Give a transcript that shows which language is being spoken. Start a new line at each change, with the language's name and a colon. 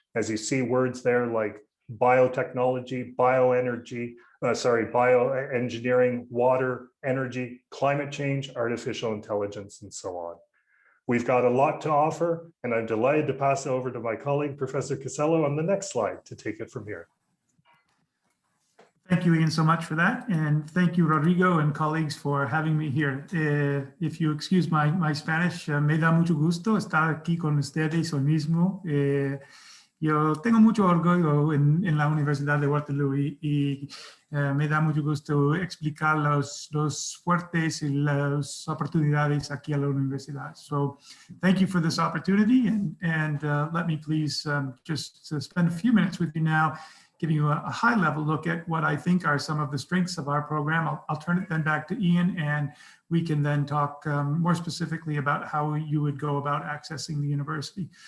English: As you see words there like biotechnology, bioengineering, water, energy, climate change, artificial intelligence, and so on. We've got a lot to offer, and I'm delighted to pass it over to my colleague, Professor Casello, on the next slide to take it from here. Thank you, Ian, so much for that. And thank you, Rodrigo and colleagues, for having me here. If you excuse my Spanish,
Spanish: me da mucho gusto estar aquí con ustedes hoy mismo. Yo tengo mucho orgullo en la Universidad de Waterloo y me da mucho gusto explicar los fuertes y las oportunidades aquí a la universidad.
English: So thank you for this opportunity, and let me please just spend a few minutes with you now, giving you a high-level look at what I think are some of the strengths of our program. I'll turn it then back to Ian, and we can then talk more specifically about how you would go about accessing the university.